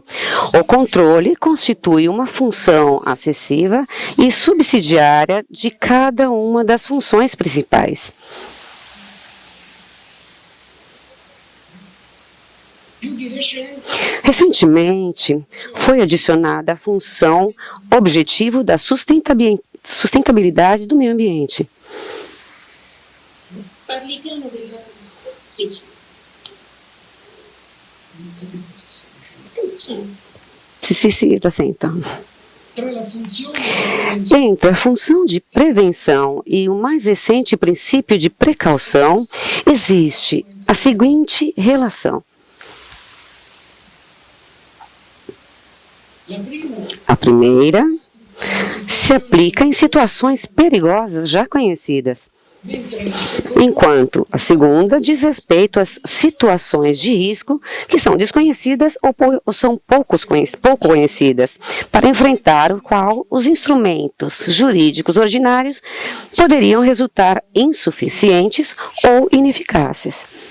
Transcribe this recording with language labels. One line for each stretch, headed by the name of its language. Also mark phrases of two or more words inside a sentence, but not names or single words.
Portuguese: O controle constitui uma função acessível e subsidiária de cada uma das funções principais. Recentemente, foi adicionada a função objetivo da sustentabilidade do meio ambiente.
Italian: Sì, lo sento.
Portuguese: Entre a função de prevenção e o mais recente princípio de precaução, existe a seguinte relação. A primeira se aplica em situações perigosas já conhecidas, enquanto a segunda diz respeito às situações de risco que são desconhecidas ou são pouco conhecidas, para enfrentar o qual os instrumentos jurídicos ordinários poderiam resultar insuficientes ou ineficazes.